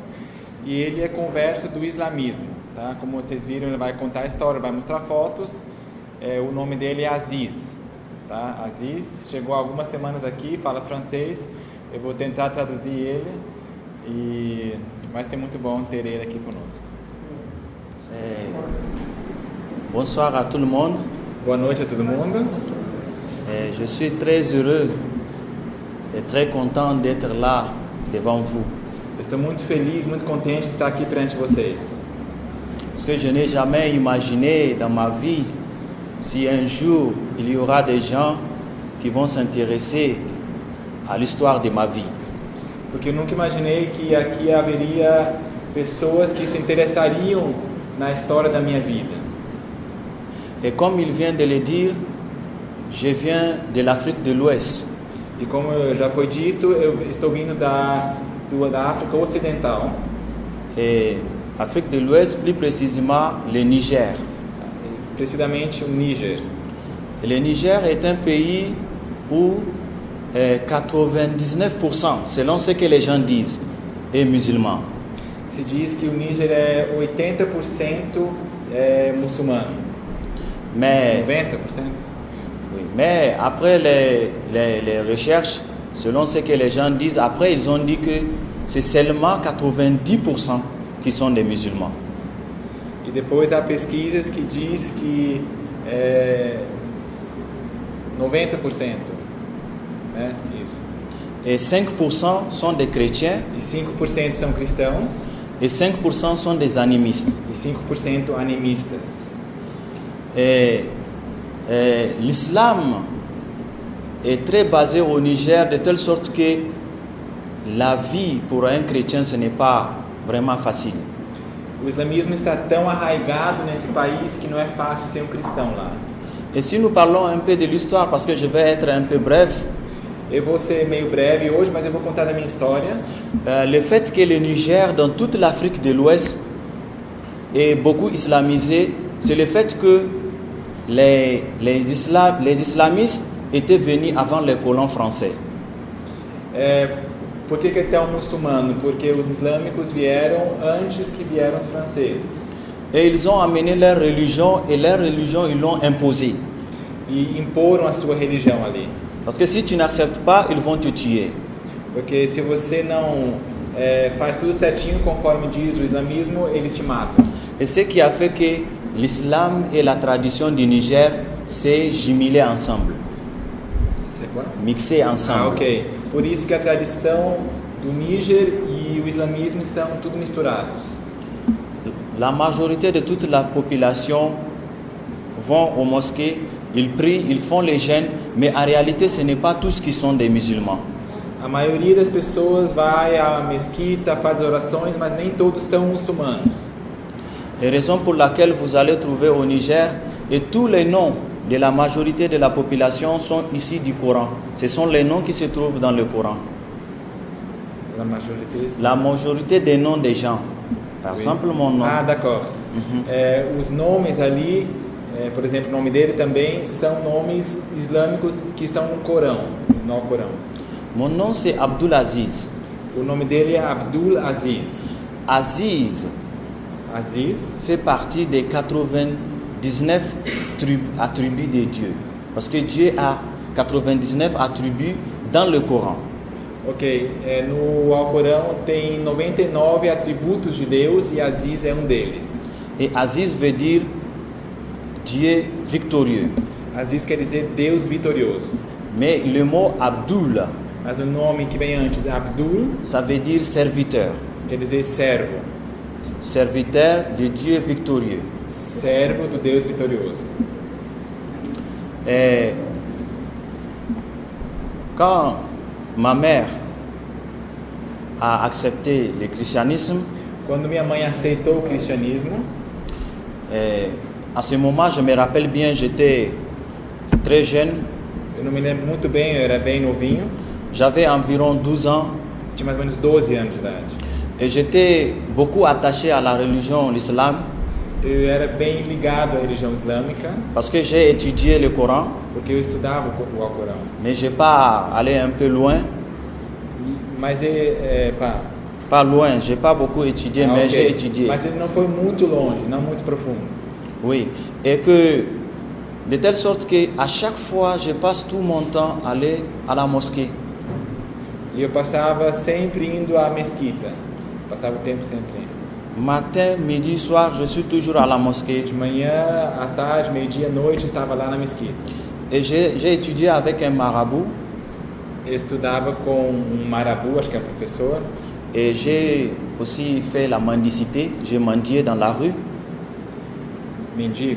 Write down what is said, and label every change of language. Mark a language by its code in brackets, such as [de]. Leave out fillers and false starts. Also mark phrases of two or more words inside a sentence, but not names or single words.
[pt] E ele é converso do islamismo, tá? Como vocês viram, ele vai contar a história, vai mostrar fotos. O nome dele é Aziz, tá? Aziz chegou há algumas semanas aqui, fala francês. Eu vou tentar traduzir ele e vai ser muito bom ter ele aqui conosco. [fr] Bonsoir à tout le monde. [pt] Boa noite a todo mundo. [fr] Je suis très heureux et très content d'être là devant vous. [pt] Eu estou muito feliz, muito contente de estar aqui perante vocês. [fr] Parce que je n'ai jamais imaginé dans ma vie si un jour il y aura des gens qui vont s'intéresser à l'histoire de ma vie. [pt] Porque eu nunca imaginei que aqui haveria pessoas que se interessariam na história da minha vida. [fr] Et comme il vient de le dire, je viens de l'Afrique de l'Ouest. [pt] E como já foi dito, eu estou vindo da África Ocidental. [fr] Et Afrique de l'Ouest, plus précisément le Niger. [pt] Precisamente o Níger. [fr] Et le Niger est un pays où 99%, selon ce que les gens disent, est musulman. [pt] Se diz que o Níger é 80% muçulmano. [fr] Mais, [pt] 90%. [fr] oui, mais après les recherches, selon ce que les gens disent, après ils ont dit que c'est seulement 90% qui sont des musulmans. [pt] E depois há pesquisas que diz que 90%, né? Isso. [fr] Et 5% sont des chrétiens [pt] E 5% são cristãos [fr] et 5% sont des animistes. [pt] e 5% animistas. [fr] Et l'islam est très basé au Niger de telle sorte que la vie pour un chrétien ce n'est pas vraiment facile. [pt] O islamismo está tão arraigado nesse país que não é fácil ser um cristão lá. [fr] Et si nous parlons un peu de l'histoire, parce que je vais être un peu bref, [pt] Eu vou ser meio breve hoje, mas eu vou contar da minha história. [fr] le fait que le Niger, dans toute l'Afrique de l'Ouest, est beaucoup islamisé, c'est le fait que les islamistes étaient venus avant les colons français. [pt] Por que é tão muçulmano? Porque os islâmicos vieram antes que vieram os franceses. [fr] Et ils ont amené leur religion, et leur religion, ils l'ont imposée. [pt] E imporam a sua religião ali. [fr] Parce que si tu n'acceptes pas, ils vont te tuer. [pt] Porque se você não faz tudo certinho conforme diz o islamismo, eles te matam. [fr] Et ce qui a fait que l'islam et la tradition du Niger s'est jumelé ensemble, C'est quoi? mixé ensemble. [pt] Ah, ok. Por isso que a tradição do Níger e o islamismo estão tudo misturados. [fr] La majorité de toute la population vont aux mosquées, ils prient, ils font les jeûnes, mais en réalité ce n'est pas tous qui sont des musulmans. [pt] A maioria das pessoas vai à mesquita, faz orações, mas nem todos são muçulmanos. [fr] Et raison pour laquelle vous allez trouver au Niger, et tous les noms de la majorité de la population sont issus du Coran. Ce sont les noms qui se trouvent dans le Coran. La majorité des noms des gens. Par exemple, mon nom. Ah, d'accord. [pt] Os nomes ali, por exemplo, o nome dele também são nomes islâmicos que estão no Corão, no Alcorão. [fr] Mon nom c'est Abdul Aziz. [pt] O nome dele é Abdul Aziz. [fr] Aziz [pt] Aziz [fr] fait partie des 99 attributs de Dieu. Parce que Dieu a 99 attributs dans le Coran. [pt] Ok, no Alcorão tem 99 atributos de Deus e Aziz é um deles. [fr] Et Aziz veut dire Dieu victorieux. [pt] Aziz quer dizer Deus vitorioso. [fr] Mais le mot Abdul, [pt] Mas o nome que vem antes, [fr] Abdul, ça veut dire serviteur. [pt] quer dizer servo. [fr] Serviteur de Dieu victorieux. [pt] Servo do Deus vitorioso. [fr] Et quand ma mère a accepté le christianisme, [pt] Quando minha mãe aceitou o cristianismo, [fr] à ce moment, je me rappelle bien, j'étais très jeune, [pt] eu não me lembro muito bem, eu era bem novinho, [fr] j'avais environ 12 ans, [pt] tinha mais ou menos 12 anos de idade. [fr] et j'étais beaucoup attaché à la religion, l'islam. [pt] Eu era bem ligado à religião islâmica, [fr] parce que j'ai étudié le Coran, [pt] porque eu estudava o Alcorão. [fr] mais j'ai pas allé un peu loin. [pt] Mas pá, [fr] Pas loin, j'ai pas beaucoup étudié, mais [pt] ok. [fr] j'ai étudié. [pt] Mas ele não foi muito longe, não muito profundo. [fr] Oui, et que de telle sorte que à chaque fois, je passe tout mon temps à aller à la mosquée. [pt] E eu passava sempre indo à mesquita. Passava o tempo sempre indo. [fr] Matin, midi, soir, je suis toujours à la mosquée. [pt] De manhã, à tarde, meio-dia, à noite, eu estava lá na mesquita. [fr] Et j'ai étudié avec un marabout [pt] Eu estudava com marabu, acho que é professor. [fr] et j'ai aussi fait la mendicité. J'ai mendié dans la rue. [pt] Mendigo.